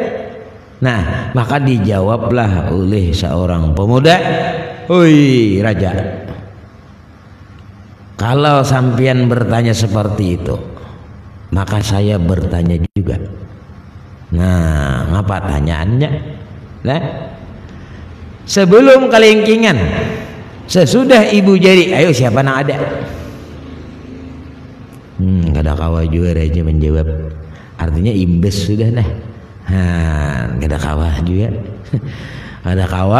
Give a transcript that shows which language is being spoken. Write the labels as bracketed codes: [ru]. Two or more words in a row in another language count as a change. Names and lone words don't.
[id] Nah, maka dijawablah oleh seorang pemuda, oi raja, kalau sampian bertanya seperti itu, maka saya bertanya juga. Nah, ngapa tanyaannya? Nah, sebelum kelingkingan, sesudah ibu jari, ayo siapa yang ada? [bjn] Kada kawa juga raja menjawab. [id] Artinya imbes sudah nah. [bjn] Kada kawa juga. Kada kawa.